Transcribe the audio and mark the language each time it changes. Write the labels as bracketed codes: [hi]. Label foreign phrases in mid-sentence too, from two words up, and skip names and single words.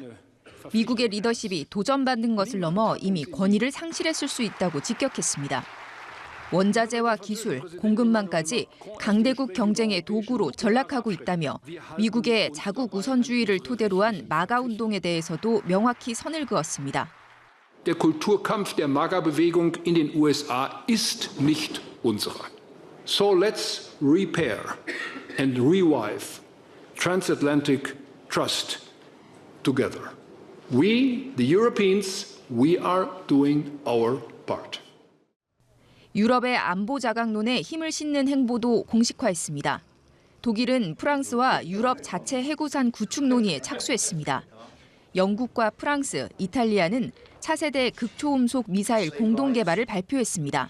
[ko] 미국의 리더십이 도전받는 것을 넘어 이미 권위를 상실했을 수 있다고 직격했습니다. 원자재와 기술, 공급망까지 강대국 경쟁의 도구로 전락하고 있다며 미국의 자국 우선주의를 토대로 한 마가 운동에 대해서도 명확히 선을 그었습니다. [de] Der Kulturkampf der MAGA-Bewegung in den USA ist nicht unsere. [en] So let's repair and revive transatlantic trust together. We, the Europeans, we are doing our part. [ko] 유럽의 안보 자강론에 힘을 싣는 행보도 공식화했습니다. 독일은 프랑스와 유럽 자체 해구산 구축 논의에 착수했습니다. 영국과 프랑스, 이탈리아는 차세대 극초음속 미사일 공동 개발을 발표했습니다.